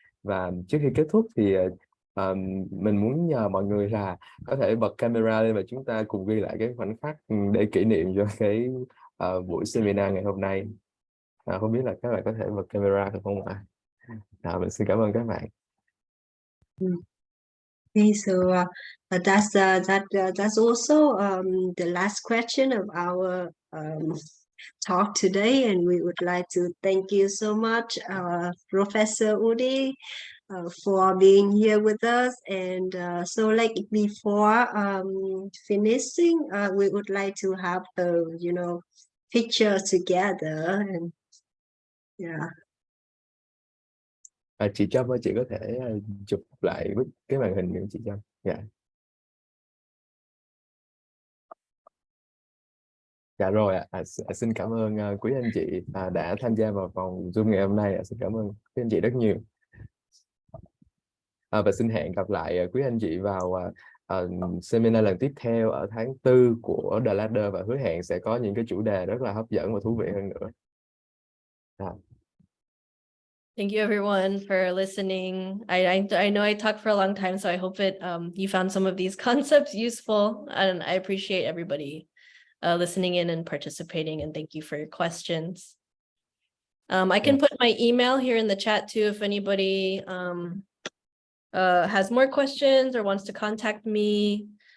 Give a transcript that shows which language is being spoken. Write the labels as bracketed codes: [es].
[vi] Và trước khi kết thúc thì mình muốn nhờ mọi người là có thể bật camera lên và chúng ta cùng ghi lại cái khoảnh khắc để kỷ niệm cho cái buổi seminar ngày hôm nay. Không biết là các bạn có thể bật camera được không ạ? Mình xin cảm ơn các bạn. [en] Okay, so that's also the last question of our talk today, and we would like to thank you so much, Professor Woody, for being here with us. And so, like before finishing, we would like to have a picture together, and yeah. [vi] Chị Trâm ơi, chị có thể chụp lại cái màn hình của chị Trâm. Dạ rồi ạ. Xin cảm ơn quý anh chị đã tham gia vào vòng Zoom ngày hôm nay. Xin cảm ơn quý anh chị rất nhiều. Và xin hẹn gặp lại quý anh chị vào seminar lần tiếp theo ở tháng 4 của The Ladder, và hứa hẹn sẽ có những cái chủ đề rất là hấp dẫn và thú vị hơn nữa. [en] Thank you everyone for listening. I know I talked for a long time, so I hope you found some of these concepts useful, and I appreciate everybody listening in and participating, and thank you for your questions. I can put my email here in the chat too if anybody has more questions or wants to contact me.